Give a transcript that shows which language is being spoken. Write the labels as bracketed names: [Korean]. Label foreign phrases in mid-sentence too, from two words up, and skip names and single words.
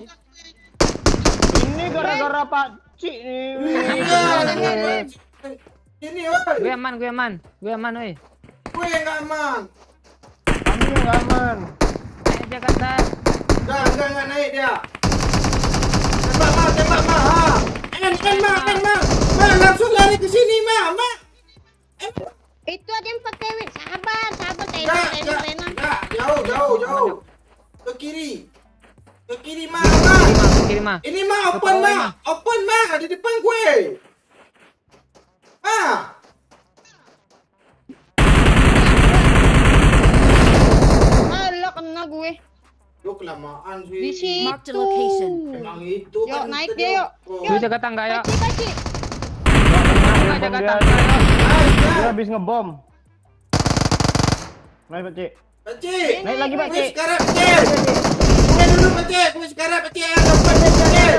[Indonesian] Ini gara-gara Pak Cik nih. Ini, oi. Gue aman. Oi. Gue yang enggak aman. Kami yang nggak aman. Naik aja ke atas. Enggak naik dia. Tembak, Ma. Ha. Ma, langsung lari ke sini, Ma. Itu ada yang pakai win. Sabar, Enggak, jauh. Ke kiri, Ma. Kiri mah. Ini Ma, open, Ma, di depan gue. Ma. Alah, kena gue. Lu kelamaan sih. Di situ. [English] Mark the location. [Indonesian] Memang itu Yuk, kan naik kita dia, yuk. Oh. Lu jaga tangga ya. Paci. Lu jaga Dia- tangga ya. Dia habis ngebom. Naik Pak Cik. Pakcik. Naik lagi Pak Gue Cik. sekarang, Pakcik. Gue dulu, Pakcik. Gue sekarang, Pakcik. Pakcik.